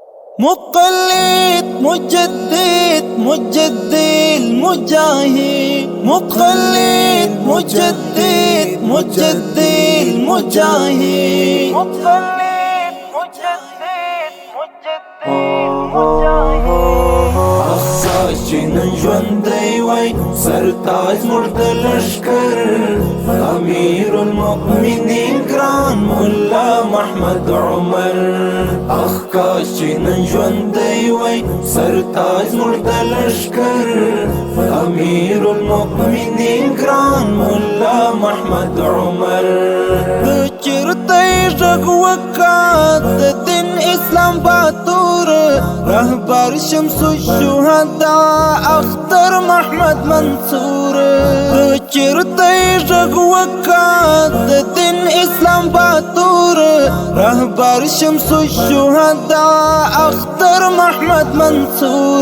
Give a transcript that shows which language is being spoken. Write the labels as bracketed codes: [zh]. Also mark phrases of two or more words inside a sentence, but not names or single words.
[ar] مقلد مجدد مجدد المجاهد، مقلد مجدد مجدد المجاهد، مقلد مجدد مجدد المجاهد. [ps] نن ژوندی وای سرتاج مرد لشکر [ar] امیر المؤمنین [ps] گران مولا محمد عمر. اخ کاش چې نن ژوندی وای سرتاج مرد لشکر [ar] امیر المؤمنین [ps] گران مولا محمد عمر. د چرته ژغ وکړه د دین اسلام باتور رهبر [ar] شمس الشهدا [ps] اختر محمد منصور. د چرته ژغ وکړه د دین اسلام باتور رهبر [ar] شمس الشهدا [ps] اختر محمد منصور.